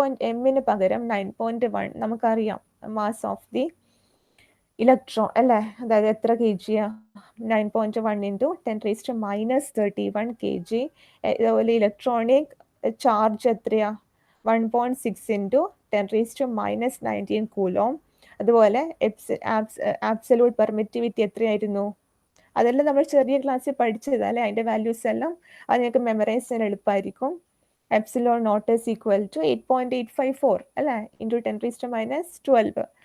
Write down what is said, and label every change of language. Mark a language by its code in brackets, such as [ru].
[ml] എമ്മിന് പകരം 9.1 നമുക്കറിയാം [en] mass of the electron [ml] അല്ലേ, അതായത് എത്ര kg, 9.1 ഇൻറ്റു 10⁻³ -31 kg. അതുപോലെ ഇലക്ട്രോണിക് ചാർജ് എത്രയാ, [en] 1.6 into 10 raised to minus 19 coulomb. [ml] അതുപോലെ ആബ്സലൂട്ട് പെർമിറ്റിവിറ്റി എത്രയായിരുന്നു? അതെല്ലാം നമ്മൾ ചെറിയ ക്ലാസ്സിൽ പഠിച്ചത് അല്ലേ? അതിൻ്റെ വാല്യൂസ് എല്ലാം അത് നിങ്ങൾക്ക് മെമ്മറൈസ് ചെയ്യാൻ എളുപ്പമായിരിക്കും. [en] Epsilon naught is equal to 8.854 അല്ലേ, into 10 raised to minus 12.